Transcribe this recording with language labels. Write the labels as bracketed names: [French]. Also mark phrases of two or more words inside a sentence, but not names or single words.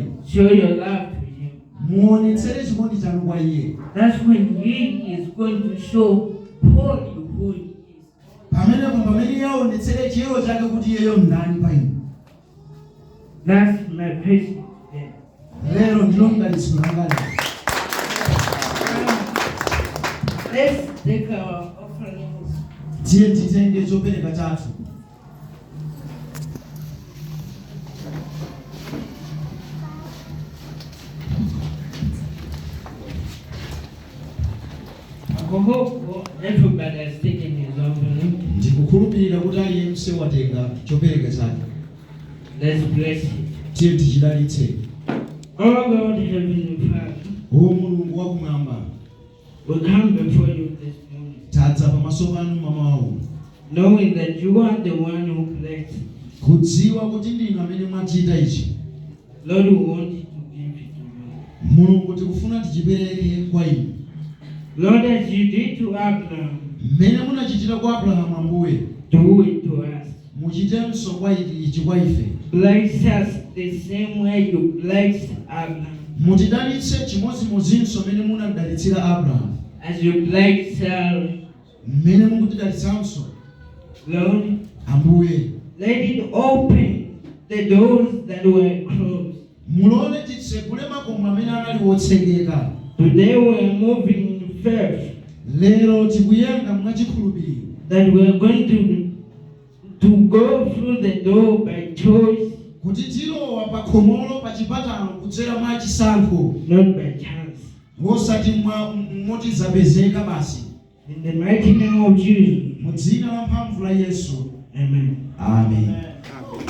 [English] Show your love to him. [Nyanja] Muonetsere chikondi chanu kwa iye. [English] That's when he is going to show Paul who he is. [Nyanja] Pamene yaonetsere chiyero chake kuti iyeyo ndani pa inu. [English] That's my question. [Nyanja] Lero ndilo mdalitso langa. [English] Let's take our offerings. [Nyanja] Tiye titenge chopereka chathu. [English] I hope everybody has taken his offering. [Nyanja] Ndikukhulupirira kuti aliyense watenga chopereka chake. [English] Let's bless it. [Nyanja] Tiye tichidalitse. [English] Oh Lord, Heavenly Father, [Nyanja] Mulungu wakumwamba, [English] we come before you this morning, [Nyanja] tadza pamaso panu mamawa, [English] knowing that you are the one who blessed. [Nyanja] kudziwa kuti ndinu amene mwachita ichi. [English] Lord, we want to give it to you. [Nyanja] Mulungu tikufuna tichipereke kwa inu. [English] Lord, as you did to Abraham, [Nyanja] mmene munachitira kwa Abrahamu Ambuye, [English] do it to us. [Nyanja] muchitenso kwa ichi kwa ife. [English] Bless us the same way you blessed Abraham. [Nyanja] Mutidalitse chimodzimodzinso mmene munadalitsira Abrahamu. [English] As you blessed Sarah, [Nyanja] mmene mukutidalitsanso. [English] Lord, [Nyanja] Ambuye, [English] let it open the doors that were closed. [Nyanja] mulole titsekule makomo amene anali wotsegeka. [English] Today we are moving in faith. [Nyanja] Lero tikuyenda mwachikhulupiriro. [English] That we are going to go through the door by choice, [Nyanja] kuti tilowa pa khomolo pa chipatalo kudzera mwa chisankho, [English] not by chance. [Nyanja] osati moti zapezeka basi. [English] In the mighty name of Jesus. [Nyanja] Mu dzina la mphamvu la Yesu. [English] Amen. [Nyanja] Amen.